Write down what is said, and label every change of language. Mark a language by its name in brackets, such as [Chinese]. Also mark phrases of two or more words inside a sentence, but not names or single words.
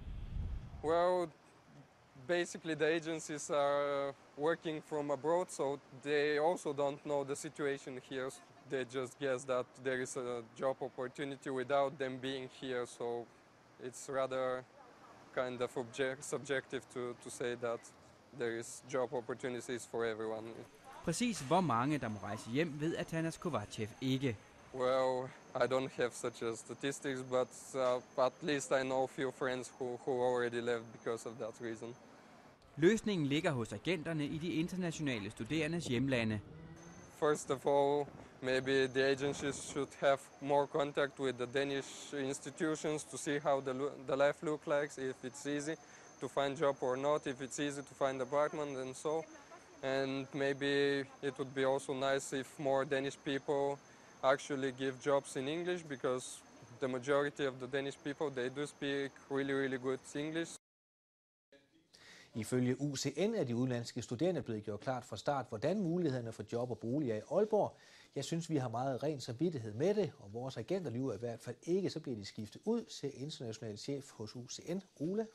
[English] Well, basically the agencies are working from abroad, so they also don't know the situation here. They just guess that there is a job opportunity without them being here, so it's rather kind of subjective to say that there is job opportunities for everyone. [Danish] Præcis hvor mange der må rejse hjem ved Atanas Kovacev ikke. [English] Well, I don't have such a statistics, but at least I know a few friends who already left because of that reason. [Danish] Løsningen ligger hos agenterne i de internationale studerendes hjemlande. [English] First of all, maybe the agencies should have more contact with the Danish institutions to see how the life looks like, if it's easy to find job or not, if it's easy to find apartment and so. And maybe it would be also nice if more Danish people actually give jobs in English, because the majority of the Danish people, they do speak really good English. [Danish] Ifølge UCN er de udenlandske studerende blevet gjort klart fra start, hvordan mulighederne for job og bolig er i Aalborg. Jeg synes, vi har meget ren samvittighed med det, og vores agenter lyver i hvert fald ikke, så bliver de skiftet ud, siger international chef hos UCN, Ole